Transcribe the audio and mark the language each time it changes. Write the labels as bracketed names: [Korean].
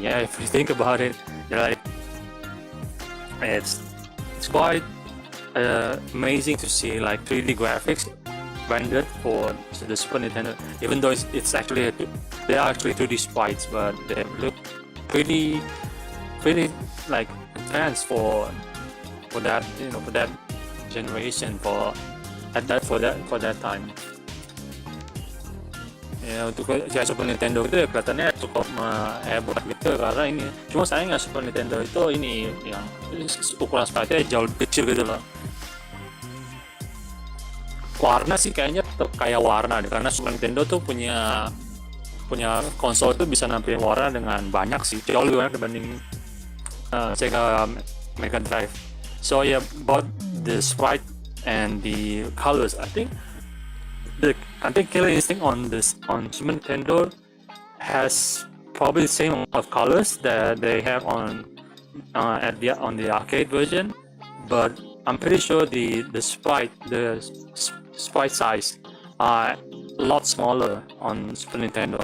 [English] Yeah, if you think about it, you're like, it's quite amazing to see like 3D graphics rendered for the Super Nintendo. Even though it's actually they are actually 2D sprites, but they look pretty like advanced for that for that generation for that time. [Indonesian] Ya untuk Super Nintendo itu ya kelihatannya cukup hebat gitu karena ini cuma sayangnya Super Nintendo itu ini yang ukuran sprite-nya jauh lebih kecil gitu loh. Warna sih kayaknya tetap kayak warna deh, karena Super Nintendo tuh punya konsol itu bisa nampilin warna dengan banyak sih, jauh lebih banyak dibanding Sega Mega Drive. [English] So yeah, about the sprite and the colors, I think Killer Instinct on Super Nintendo has probably the same amount of colors that they have on the arcade version, but I'm pretty sure the sprite size are a lot smaller on Super Nintendo.